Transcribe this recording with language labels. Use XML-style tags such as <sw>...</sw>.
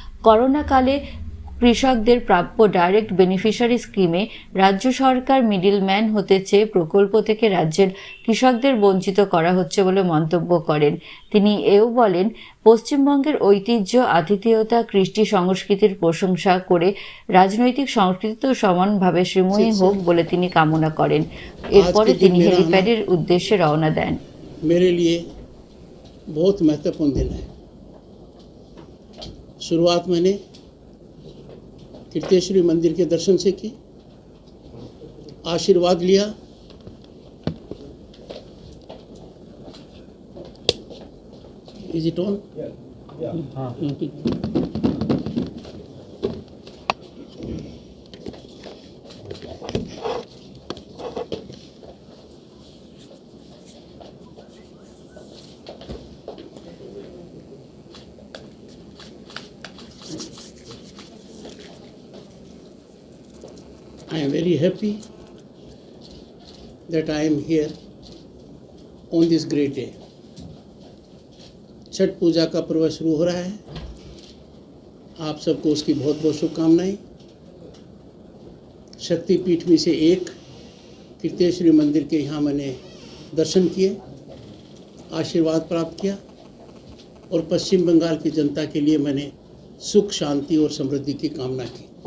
<bn>করোনাকালে কৃষকদের প্রাপ্য ডাইরেক্ট বেনিফিশিয়ারি স্কিমে রাজ্য সরকার মিডলম্যান হতে চেয়ে প্রকল্প থেকে রাজ্যের কৃষকদের বঞ্চিত করা হচ্ছে বলে মন্তব্য করেন। তিনি এও বলেন, পশ্চিমবঙ্গের ঐতিহ্য, আতিথেয়তা, কৃষ্টি সংস্কৃতির প্রশংসা করে রাজনৈতিক সংস্কৃতিও সমানভাবে শ্রীময়ী হোক বলে তিনি কামনা করেন। এরপরে তিনি হেলিপ্যাডের উদ্দেশ্যে রওনা দেন।</bn> <hi>मेरे लिए बहुत महत्वपूर्ण दिन है। शुरुआत मैंने कीर्तेश्वरी मंदिर के दर्शन से की, आशीर्वाद लिया।</hi> <en>Is it on? हाँ। I am very happy that I am here on this great day.</en> <hi>Chhath पूजा का पर्व शुरू हो रहा है। आप सबको उसकी बहुत बहुत शुभकामनाएं। शक्तिपीठ में से एक कीर्तेश्वरी मंदिर के यहाँ मैंने दर्शन किए, आशीर्वाद प्राप्त किया और पश्चिम बंगाल की जनता के लिए मैंने सुख, शांति और समृद्धि की कामना की।</hi>